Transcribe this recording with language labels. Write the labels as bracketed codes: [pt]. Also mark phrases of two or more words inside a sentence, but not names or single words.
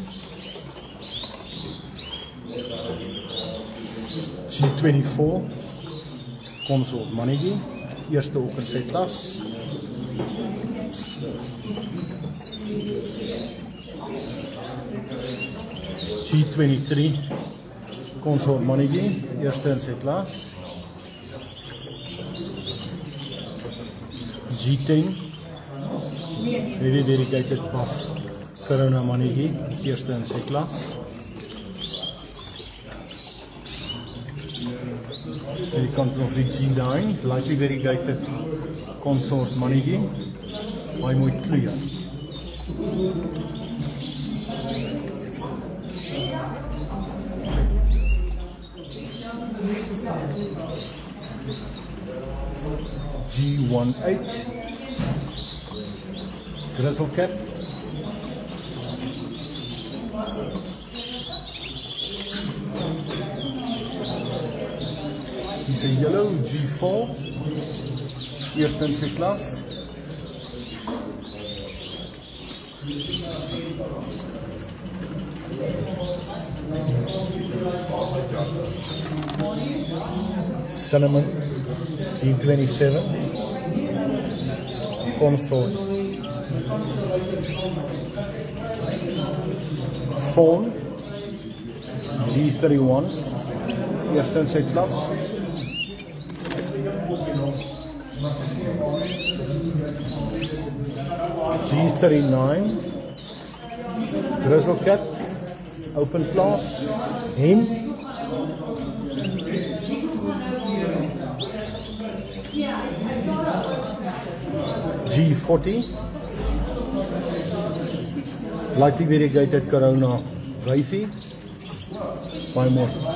[af] G24, Consort mannetjie, eerste ook in sy klas. G23, Consort mannetjie, eerste in sy klas. G10, [en] very dedicated buff [af] Corona mannetjie, eerste in sy klas. Hierdie kant ons die G9, [en] lightly variegated [af] Consort mannetjie, baie mooi kleur. G18 Grizzle Cap. [en] He's a yellow [af] G4, eerste in sy klas. Cinnamon G27, Consort. Fawn G31, eerste in sy klas. G39, Grizzle Cat, [en] open class, [af] hen. G40, [en] lightly variegated [af] Corona Wifey, buy more.